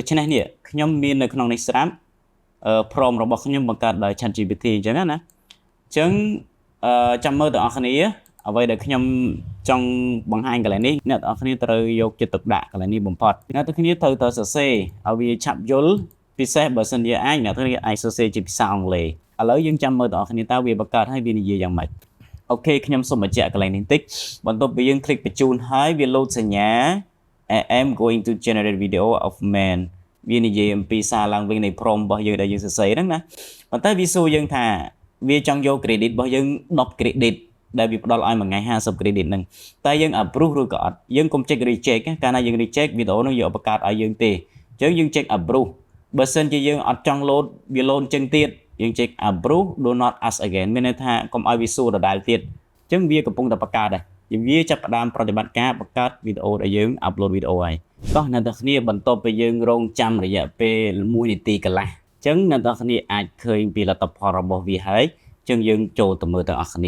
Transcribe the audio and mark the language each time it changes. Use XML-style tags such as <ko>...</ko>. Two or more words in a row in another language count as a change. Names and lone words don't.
<km>ច្នេះនេះខ្ញុំមាននៅក្នុងនេះស្រាប់prompt របស់ខ្ញុំបង្កើតដោយ ChatGPT អញ្ចឹងណាអញ្ចឹងចាំមើលទាំងអស់គ្នាអ្វីដែលខ្ញុំចង់បង្ហាញកន្លែងនេះអ្នកទាំងអស់គ្នាត្រូវយកចិត្តទុកដាក់កន្លែងនេះបំផុតអ្នកទាំងគ្នាត្រូវសរសេរឲ្យវាឆាប់យល់ពិសេសបើសិនជាអាចអ្នកទាំងគ្នាអាចសរសេរជាភាសាអង់គ្លេសឥឡូវយើងចាំមើលទាំងអស់គ្នាតើវាបង្កើតឲ្យវានិយាយយ៉ាងម៉េចអូខេខ្ញុំសូមបញ្ជាក់កន្លែងនេះបន្តិចបន្ទាប់ពីយើង click បញ្ជូនហើយវា load សញ្ញា</km> <en>I am going to generate video of man</en> <km>វានិយាយអំពីសារឡើងវិញនៃ prompt របស់យើងដែលយើងសរសេរហ្នឹងណាប៉ុន្តែវាសួរយើងថាវាចង់យក credit របស់យើង10 credit ដែល វាផ្ដល់ឲ្យមួយថ្ងៃ50 credit ហ្នឹងតែយើង approve ឬក៏អត់យើងកុំចុច reject កាលណាយើង reject វីដេអូនោះយកបង្កើតឲ្យយើងទេអញ្ចឹងយើងចុច approve បើសិនជាយើងអត់ចង់ load វា load អញ្ចឹងទៀតយើងចុច</km> <en>approve do not ask again</en> <km>មានន័យថាកុំឲ្យវាសួរដដែលទៀតអញ្ចឹងវាកំពុងតែបង្កើតដែរវាចាប់ផ្ដើមប្រតិបត្តិការបង្កើតវីដេអូដែលយើង upload វីដេអូហើយតោះអ្នកទាំងគ្នាបន្ទាប់ពីយើងរងចាំរយៈពេល1នាទីកន្លះអញ្ចឹងអ្នកទាំងគ្នាអាចឃើញពីលទ្ធផលរបស់វាហើយអញ្ចឹងយើងចូលទៅមើលទាំងអស់គ្នា</km>